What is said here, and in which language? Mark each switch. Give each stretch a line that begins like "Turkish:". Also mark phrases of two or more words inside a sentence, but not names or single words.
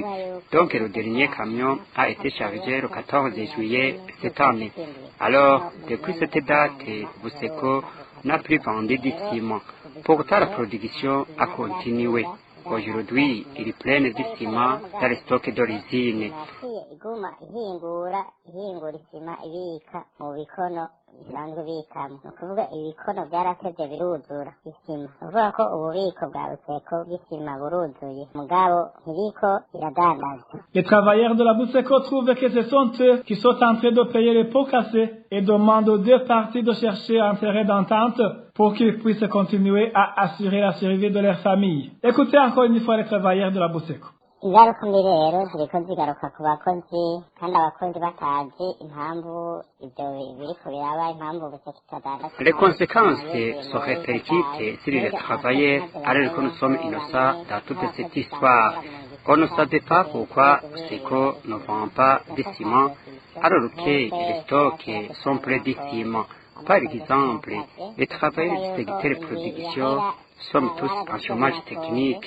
French: Donc le dernier camion a été chargé le 14 juillet cette année. Alors, depuis cette date, Buseco n'a plus vendu du ciment. Pourtant, la production a continué. Aujourd'hui, il est plein de ciment dans les stocks d'origine.
Rundi: bisanzwe bikamwo ni ukuvuga ibikono byaratevye biruzura isima uvuga ko ububiko bwa Buseko bw'isima buruzuye mugabo ntibiko iradandaza.
French: Les travailleurs de la Buseko trouvent que ce sont eux qui sont en train de payer les pots cassés et demandent aux deux parties de chercher un terrain d'entente pour qu'ils puissent continuer à assurer la survie de leur famille. Écoutez encore une fois les travailleurs de la Buseko.
Rundi: Ingaruka mbi rero ziriko zigaruka ku bakozi kandi abakozi batazi impamvu ibyo biriko biraba impamvu Buseko itadandaza.
French: Les conséquences se répercutent sur les travailleurs alors que nous sommes innocents dans toute cette histoire. On ne savait pas pourquoi Buseko ne vend pas de ciment alors que les stocks sont pleins de ciment. Par exemple, les travailleurs du secteur de production sommes tous en chômage technique.